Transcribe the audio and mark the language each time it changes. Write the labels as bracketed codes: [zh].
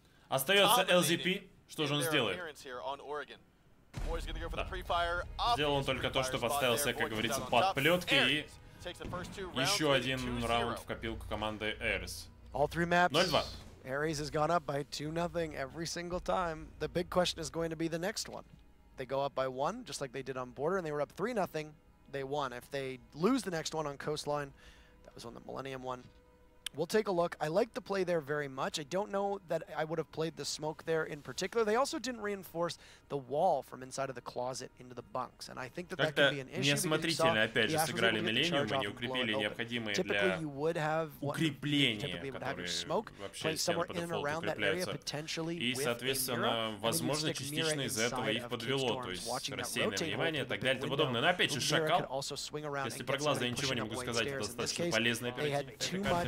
[ru] Остается LZP. Что же он сделает? Да. Сделал он только то, что подставился, как говорится, под плетки, и еще один раунд в копилку команды ARES. 0-2. [en] ARES has gone up by 2-0 every single time. The big question is going to be the next one. They go up by 1, just like they did on Border, and they were up 3-0. They won. If they lose the next one on Coastline, that was when the Millenium won. We'll take a look. I like the play there very much. I don't know that I would have played the smoke there in particular. They also didn't reinforce the wall from inside of the closet into the bunks, and I think that that could be an issue. [ru] Неосмотрительно, опять же, сыграли Millenium, и не укрепили необходимые для укрепления, которые вообще стены под дефолт укрепляются. И, соответственно, возможно, частично из-за этого их подвело, то есть рассеянное внимание и так далее и тому подобное. Но опять же, Шакал, если про глаз я ничего не могу сказать, это достаточно полезная оперативная карта.